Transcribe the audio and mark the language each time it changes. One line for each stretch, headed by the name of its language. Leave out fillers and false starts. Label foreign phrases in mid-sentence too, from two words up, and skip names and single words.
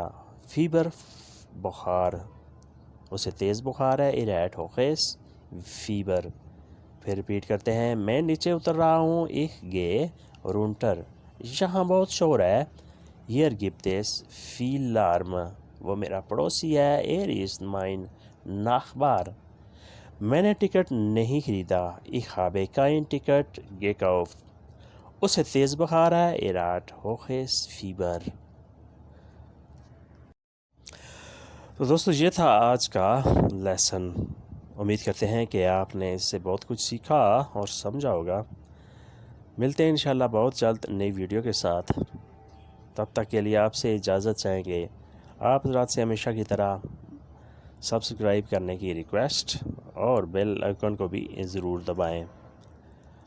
Urdu: Fieber بخار. اسے تیز بخار ہے.
German: Er hat hohes Fieber.
Urdu: پھر ریپیٹ کرتے ہیں. میں نیچے اتر رہا ہوں.
German: Ich gehe runter.
Urdu: یہاں بہت شور ہے.
German: Hier gibt es viel Lärm.
Urdu: وہ میرا پڑوسی ہے.
German: Er ist mein Nachbar.
Urdu: میں نے ٹکٹ نہیں خریدا.
German: Ich habe kein Ticket gekauft.
Urdu: اسے تیز بخار ہے.
German: Er hat hohes Fieber.
Urdu: تو دوستو یہ تھا آج کا لیسن. امید کرتے ہیں کہ آپ نے اس سے بہت کچھ سیکھا اور سمجھا ہوگا. ملتے ہیں انشاءاللہ بہت جلد نئی ویڈیو کے ساتھ. تب تک کے لیے آپ سے اجازت چاہیں گے. آپ حضرات سے ہمیشہ کی طرح سبسکرائب کرنے کی ریکویسٹ اور
English: bell icon
Urdu: کو بھی ضرور دبائیں.